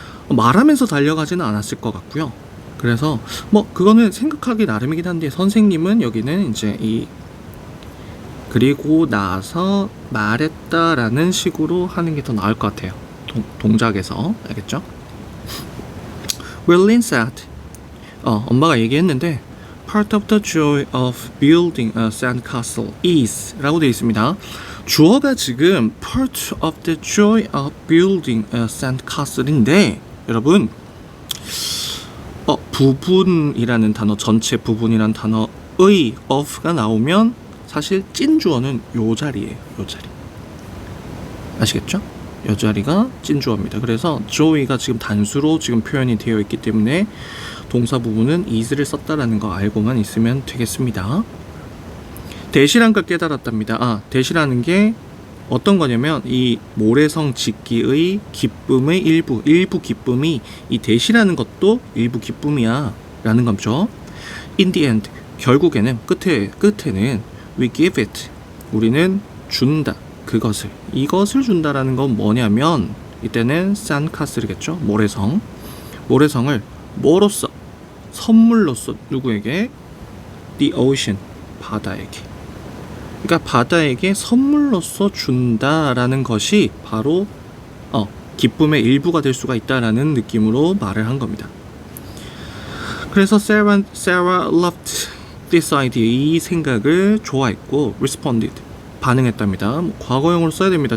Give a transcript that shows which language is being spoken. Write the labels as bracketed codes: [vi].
[ko] 말하면서 달려가지는 않았을 것 같고요. 그래서 뭐 그거는 생각하기 나름이긴 한데 선생님은 여기는 이제 그리고 나서 말했다라는 식으로 하는 게 더 나을 것 같아요. 동작에서. 알겠죠? [en] Merlin said, [ko] 엄마가 얘기했는데 [en] Part of the joy of building a sandcastle is [ko] 라고 되어 있습니다. 주어가 지금 Part of the joy of building a sandcastle인데 여러분 부분이라는 단어, 전체 부분이라는 단어의 of가 나오면 사실 찐 주어는 요 자리예요. 요 자리. 아시겠죠? 요 자리가 찐 주어입니다. 그래서 joy가 지금 단수로 지금 표현이 되어 있기 때문에 동사 부분은 is를 썼다라는 거 알고만 있으면 되겠습니다. 대시란 걸 깨달았답니다. 대시라는 게 어떤 거냐면 이 모래성 짓기의 기쁨의 일부 기쁨이 이 대시라는 것도 일부 기쁨이야 라는 거죠. [en] In the end, [ko] 결국에는 끝에는 [en] we give it, [ko] 우리는 준다, 이것을 준다라는 건 뭐냐면 이때는 sandcastle이겠죠. 모래성을 뭐로써? 선물로써 누구에게? [en] The ocean, [ko] 바다에게. 그러니까 바다에게 선물로써 준다라는 것이 바로 기쁨의 일부가 될 수가 있다라는 느낌으로 말을 한 겁니다. 그래서 [en] Sarah loved this idea, [ko] 이 생각을 좋아했고 [en] responded, [ko] 반응했답니다. 과거형으로 써야 됩니다.